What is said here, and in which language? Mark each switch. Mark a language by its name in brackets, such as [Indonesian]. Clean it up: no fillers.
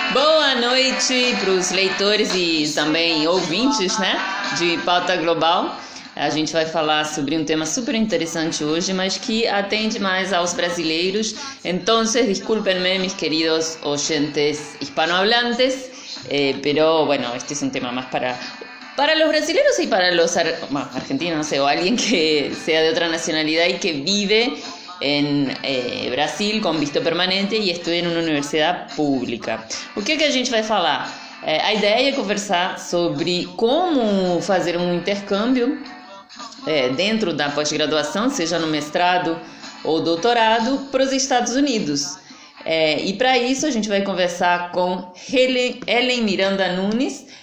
[Portuguese] Boa noite para os leitores e também ouvintes, né, de Pauta Global. A gente vai falar sobre um tema super interessante hoje, mas que atende mais aos brasileiros. Então, [Spanish] discúlpenme, [Portuguese] meus queridos ouvintes [Spanish] hispanohablantes, pero bueno, este es un tema más para los brasileiros y para los argentinos, o alguien que sea de otra nacionalidad y que vive en Brasil con visto permanente y estudia en una universidad pública. [Portuguese] O que a gente vai falar? A ideia é conversar sobre como fazer um intercâmbio dentro da pós-graduação, seja no mestrado ou doutorado, para os Estados Unidos. E para isso a gente vai conversar com Helen Miranda Nunes.